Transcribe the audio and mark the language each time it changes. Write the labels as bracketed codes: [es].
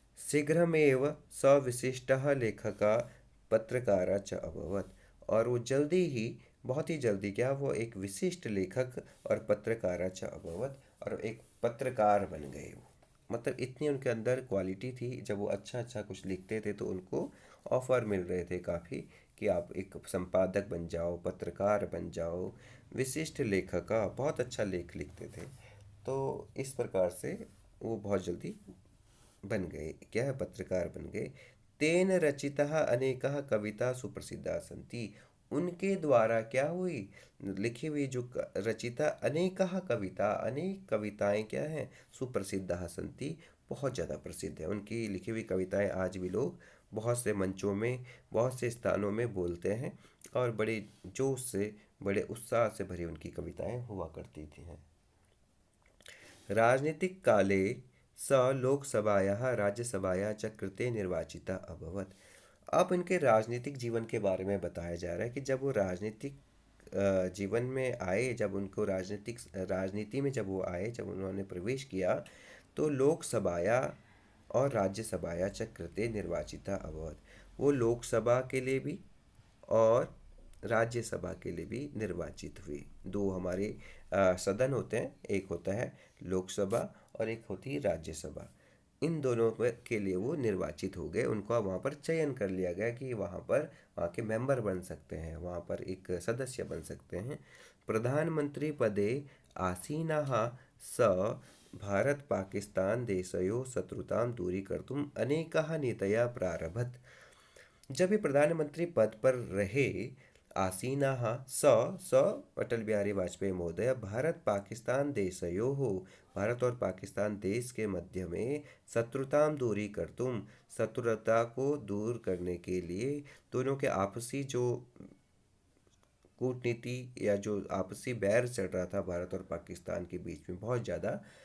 [sa] शीघ्रमेव सविशिष्टः लेखकः पत्रकारः च अभवत्। [hi] और वो जल्दी ही, बहुत ही जल्दी क्या, वो एक विशिष्ट लेखक और [sa] पत्रकारः च अभवत्, [hi] और एक पत्रकार बन गए वो। मतलब इतनी उनके अंदर क्वालिटी थी, जब वो अच्छा अच्छा कुछ लिखते थे तो उनको ऑफर मिल रहे थे काफ़ी कि आप एक संपादक बन जाओ, पत्रकार बन जाओ, विशिष्ट लेखक का, बहुत अच्छा लेख लिखते थे। तो इस प्रकार से वो बहुत जल्दी बन गए, क्या है, पत्रकार बन गए। [sa] तेन रचितः अनेकः कविता सुप्रसिद्धा सन्ति। [hi] उनके द्वारा क्या हुई, लिखी हुई जो [sa] रचिता अनेकः कविता, [hi] अनेक कविताएं क्या हैं, [sa] सुप्रसिद्धा सन्ति, [hi] बहुत ज़्यादा प्रसिद्ध है। उनकी लिखी हुई कविताएं आज भी लोग बहुत से मंचों में, बहुत से स्थानों में बोलते हैं, और बड़े जोश से, बड़े उत्साह से भरी उनकी कविताएं हुआ करती थी हैं। [sa] राजनीतिक काले स लोकसभायाः राज्यसभायाः च कृते निर्वाचितः अभवत्। [hi] अब इनके राजनीतिक जीवन के बारे में बताया जा रहा है कि जब वो राजनीतिक जीवन में आए, जब उनको राजनीति में जब वो आए, जब उन्होंने प्रवेश किया, तो [sa] लोकसभाया और राज्यसभाया च कृते निर्वाचिता अभवत्। [hi] वो लोकसभा के लिए भी और राज्यसभा के लिए भी निर्वाचित हुए। दो हमारे सदन होते हैं, एक होता है लोकसभा और एक होती है राज्यसभा। इन दोनों के लिए वो निर्वाचित हो गए, उनको अब वहाँ पर चयन कर लिया गया कि वहाँ के मेंबर बन सकते हैं, वहाँ पर एक सदस्य बन सकते हैं। [sa] प्रधानमंत्री पदे आसीनाः स भारत पाकिस्तान देशयोः शत्रुतां दूरीकर्तुम् अनेकाः नीतयः प्रारभत। [hi] जब ये प्रधानमंत्री पद पर रहे, [sa] आसीनाः स [hi] अटल बिहारी वाजपेयी महोदय [sa] भारत पाकिस्तान देशयोः, [hi] भारत और पाकिस्तान देश के मध्य में, [sa] शत्रुताम दूरी कर तुम, [hi] शत्रुता को दूर करने के लिए, दोनों के आपसी जो कूटनीति या जो आपसी बैर चल रहा था भारत और पाकिस्तान के बीच में बहुत ज़्यादा,